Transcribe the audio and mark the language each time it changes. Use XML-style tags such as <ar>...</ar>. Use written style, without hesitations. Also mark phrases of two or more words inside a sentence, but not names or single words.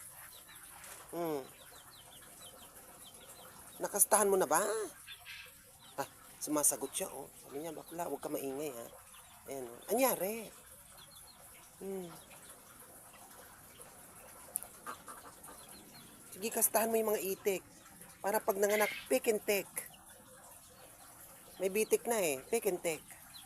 <tl>Nakastahan mo na ba? Ah, sumasagot siya, oh. Sabi niya, bakla, huwag ka maingay, ha. Ayan, oh. Anyari? Sige, kastahan mo yung mga itik. Para pag nanganak,</tl> <en>pick and take.</en> <tl>May bitik na eh,</tl> <en>pick and take.</en>